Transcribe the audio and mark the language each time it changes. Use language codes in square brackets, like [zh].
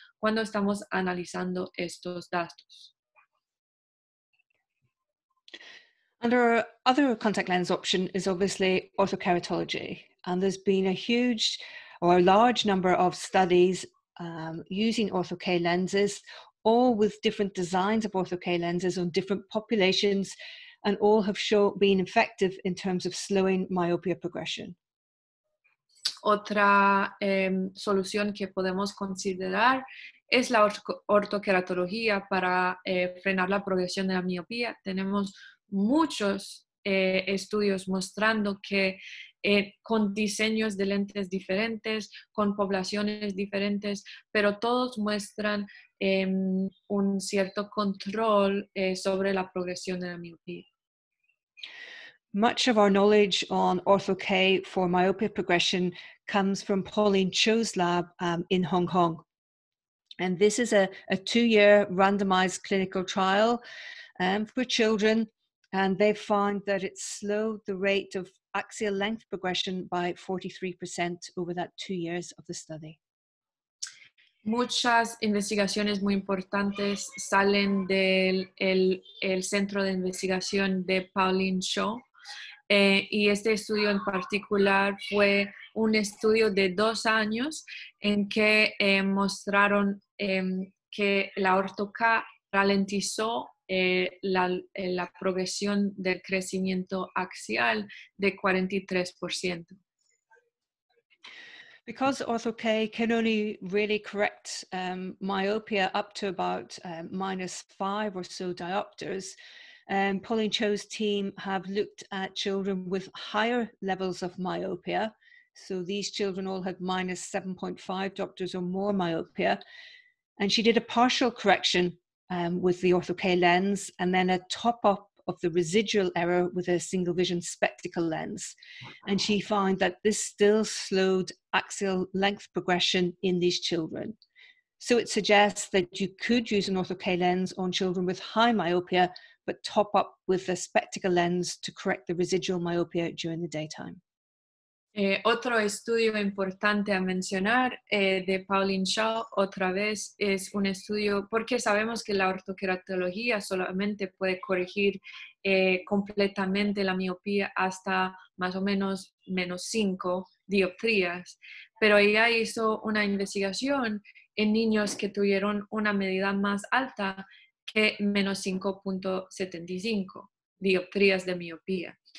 [es] cuando estamos analizando estos datos. [en] And our other contact lens option is obviously orthokeratology. And there's been a huge or a large number of studies using Ortho-K lenses, all with different designs of Ortho-K lenses on different populations, and all have been effective in terms of slowing myopia progression. [es] Otra solución que podemos considerar es la ortokeratología para frenar la progresión de la miopía. Tenemos muchos estudios mostrando que con diseños de lentes diferentes, con poblaciones diferentes, pero todos muestran un cierto control sobre la progresión de la miopía. [en] Much of our knowledge on Ortho-K for myopia progression comes from Pauline Cho's lab in Hong Kong. And this is a 2-year randomized clinical trial for children, and they found that it slowed the rate of axial length progression by 43% over that 2 years of the study. [es] Muchas investigaciones muy importantes salen del el centro de investigación de Pauline Cho, y este estudio en particular fue un estudio de 2 años en que mostraron que la Ortho-K ralentizó la progresión del crecimiento axial de 43%. [en] Because Ortho-K can only really correct myopia up to about -5 or so diopters, Pauline Cho's team have looked at children with higher levels of myopia. So these children all had -7.5 diopters or more myopia. And she did a partial correction with the Ortho-K lens, and then a top-up of the residual error with a single vision spectacle lens. And she found that this still slowed axial length progression in these children. So it suggests that you could use an Ortho-K lens on children with high myopia, but top up with a spectacle lens to correct the residual myopia during the daytime. [es] Otro estudio importante a mencionar de Pauline Cho, otra vez, es un estudio, porque sabemos que la ortokeratología solamente puede corregir completamente la miopía hasta más o menos -5 dioptrías, pero ella hizo una investigación en niños que tuvieron una medida más alta que -5.75 dioptrías de miopía.